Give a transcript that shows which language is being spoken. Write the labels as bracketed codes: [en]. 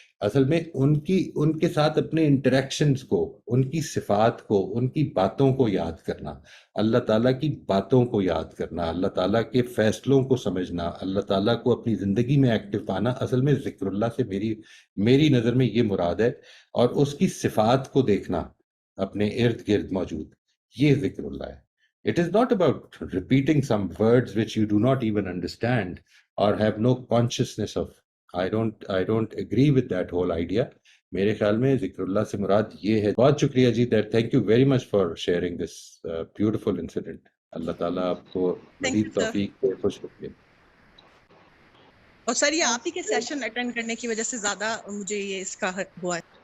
[ur] اصل میں ان کے ساتھ اپنے انٹریکشنز کو، ان کی صفات کو، ان کی باتوں کو یاد کرنا، اللہ تعالیٰ کی باتوں کو یاد کرنا، اللہ تعالیٰ کے فیصلوں کو سمجھنا، اللہ تعالیٰ کو اپنی زندگی میں ایکٹیو پانا، اصل میں ذکر اللہ سے میری نظر میں یہ مراد ہے. اور اس کی صفات کو دیکھنا اپنے ارد گرد موجود، یہ ذکر اللہ ہے. [en] It is not about repeating some words which you do not even understand or have no consciousness of. I don't agree with that whole idea. [ur] میرے خیال میں ذکر اللہ سے مراد یہ ہے. بہت شکریہ جی. [en] Thank you very much for sharing this beautiful incident. [ur] اللہ تعالیٰ آپ کو مزید توفیق دے. خوش رکھے. اور سر یہ آپ ہی کے سیشن اٹینڈ کرنے کی وجہ سے زیادہ مجھے یہ اس کا ہوا ہے.